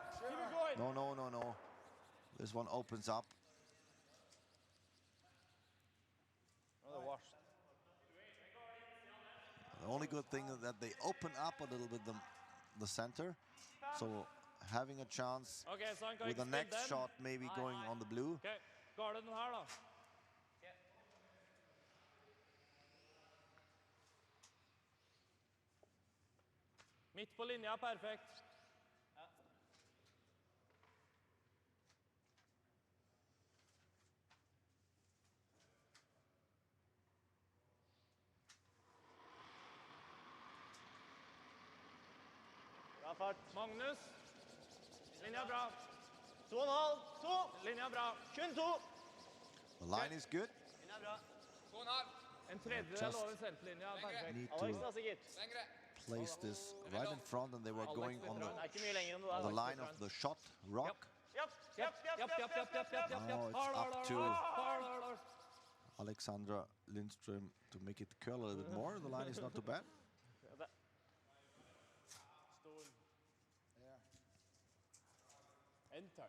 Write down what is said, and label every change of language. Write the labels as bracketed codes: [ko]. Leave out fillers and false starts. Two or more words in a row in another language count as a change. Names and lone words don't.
[en] No. This one opens up. The worst. The only good thing is that they open up a little bit the center. So having a chance [no] Ok, så han kan [en] with [no] ikke [en] the [no] spille [en] next [no] den. [en] shot maybe [no] Nei, [en] going [no] nei. [en] on the blue. [no] Ok, går det den her da? Midt på linja, perfekt. Bra fart. Magnus. Linja bra. 2,5. 2. Linja bra. Kun 2. [en] The line is good. [no] Linja bra. En tredjedel [en] Just [no] over senterlinja, perfekt. [en] need [no] Alex [en] to [no] da, sikkert. [en] place this right in front, and they were going on [no] Det er ikke mye lenger enn det [en] the [no] der. [en] line of the shot rock. [no] Japp, japp, japp, japp, japp, japp, japp, japp. [en] Now it's [no] Hard, [en] up [no] hard, [en] to [no] hard, hard, hard. [en] Alexandra Lindström to make it curl a little bit more. The line is not too bad. Enter.